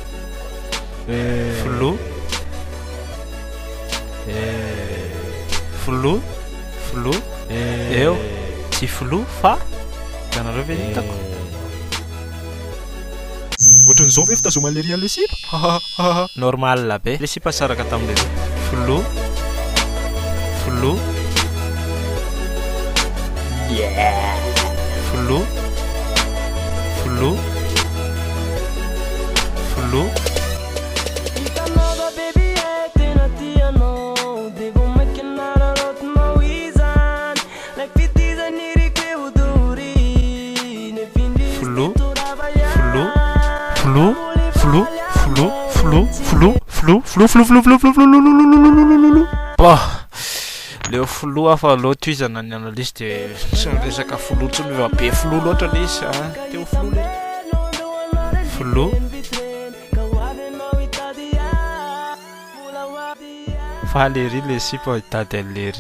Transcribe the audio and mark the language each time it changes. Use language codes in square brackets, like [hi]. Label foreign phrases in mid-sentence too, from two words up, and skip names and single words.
[mg] Flou. Flou. Flou. Eo. Tsy flou fa ianareo ve hitako. Ohatran'izao ve fitazomana le rian'le sipa? Normal la be. Le sipa saraka tamin'le flou. Flou. Yeah. Flou. Flou. Flou. [fr] Flou, flou, flou, flou, flou, flou, flou, flou, flou, flou, flou. [mg] Bah, leo flou fa loatizana ny analyse de resaka flou tsy miva be flou loatra le izy teo flou le. Flou. Fa lery le sipa hitady lery.